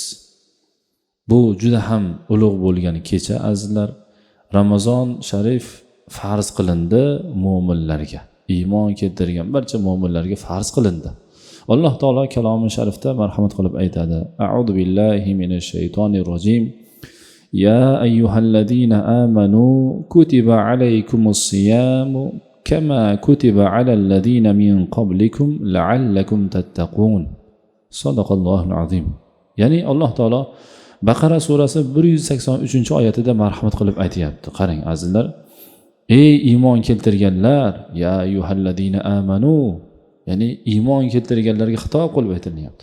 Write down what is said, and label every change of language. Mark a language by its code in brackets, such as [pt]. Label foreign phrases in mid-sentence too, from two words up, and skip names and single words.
[uz] Bu juda ham ulug' bo'lgan kecha azizlar. Ramazon sharif farz qilindi mo'minlarga. Iymon keltirgan barcha mo'minlarga farz qilindi. Alloh taolo kalomi sharifda marhamat qilib aytadi: [ar] أعوذ بالله من الشيطان الرجيم. يا أيها الذين آمنوا كتب عليكم الصيام كما كتب على الذين من قبلكم لعلكم تتقون. صدق الله العظيم. [uz] Ya'ni Alloh taolo Baqara surasi 183-oyatida marhamat qilib aytayapti. Qarang azizlar, ey iymon keltirganlar, [ar] يا أيها الذين آمنوا, [uz] ya'ni iymon keltirganlarga xitob qilib aytilyapti.